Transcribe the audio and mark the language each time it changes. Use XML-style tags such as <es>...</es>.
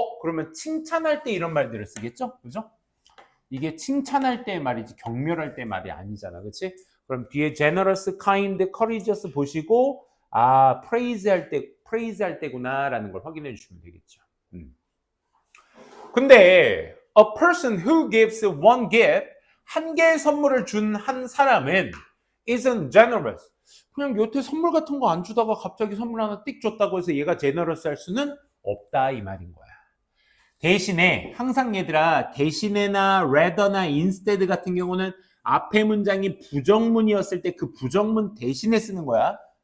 <ko>그러면 칭찬할 때 이런 말들을 쓰겠죠? 그죠? 이게 칭찬할 때 말이지 경멸할 때 말이 아니잖아. 그렇지? 그럼 뒤에</ko> <en>generous, kind, courageous</en> <ko>보시고 praise 할 때구나라는 걸 확인해 주시면 되겠죠. 근데</ko> <en>a person who gives one gift,</en> <ko>한 개의 선물을 준 한 사람은</ko> <en>isn't generous.</en> <ko>그냥 여태 선물 같은 거 안 주다가 갑자기 선물 하나 띡 줬다고 해서 얘가 generous 할 수는 없다 이 말인 거야. 대신에 항상 얘들아 대신에나 rather나 instead 같은 경우는 앞에 문장이 부정문이었을 때 그 부정문 대신에 쓰는 거야.</ko>